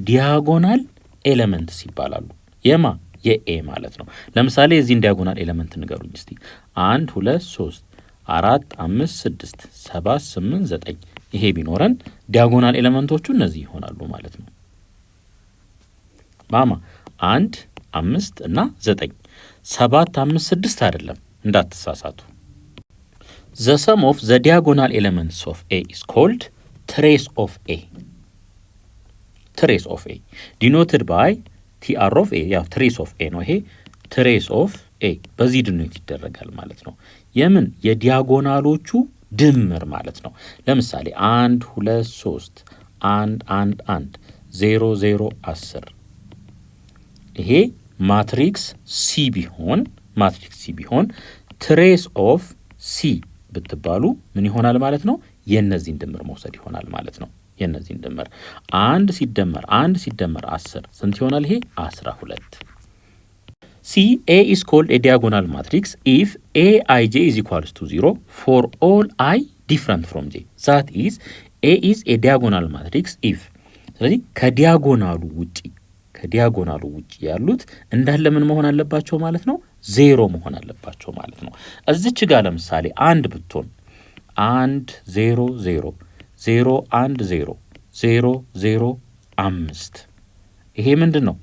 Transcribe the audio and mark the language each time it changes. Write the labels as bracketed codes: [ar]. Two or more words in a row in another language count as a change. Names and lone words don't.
[am] ዲያጎናል ኤሌመንትስ ይባላሉ። የማ የኤ ማለት ነው። ለምሳሌ እዚህን ዲያጎናል ኤሌመንት ንገሩኝ እስቲ። 1 2 3 4 5 6 7 8 9 ይሄ ቢኖረን ዲያጎናል ኤሌመንቶቹ እነዚህ ይሆናሉ ማለት ነው። ማማ 1 5 እና 9 7 5 6 አይደለም እንዳትሳሳቱ። [en] The sum of the diagonal elements of A [am] is called trace of A. [en] Trace of A denoted by TR of A. [am] ያው [en] trace of A [am] ነው ይሄ [en] trace of A [am] በዚህ ድኖት ይደረጋል ማለት ነው። የምን የዲያጎናሎቹ ድምር ማለት ነው። ለምሳሌ 1 2 3 1 1 1 0 0 10 ይሄ ማትሪክስ ሲ ቢሆን [en] trace of C [am] ብትባሉ ምን ይሆናል ማለት ነው? የነዚህን ድምር መውሰድ ይሆናል ማለት ነው። የነዚህን ድምር 1 ሲደመር 1 ሲደመር 10 ስንት ይሆናል? [en] ይሄ 12። ሲ A is called a diagonal matrix if Aij is equals to 0 for all I different from j. That is A is a diagonal matrix if [am] ስለዚህ ከዲያጎናሉ ውጪ ያሉት እንዳለ ምን መሆን አለባቸው ማለት ነው? ዜሮ መሆን አለባቸው ማለት ነው። እዚች ጋር ለምሳሌ 1 ብትሆን 1 0 0 0 1 0 0 0 5 ይሄ ምንድን ነው?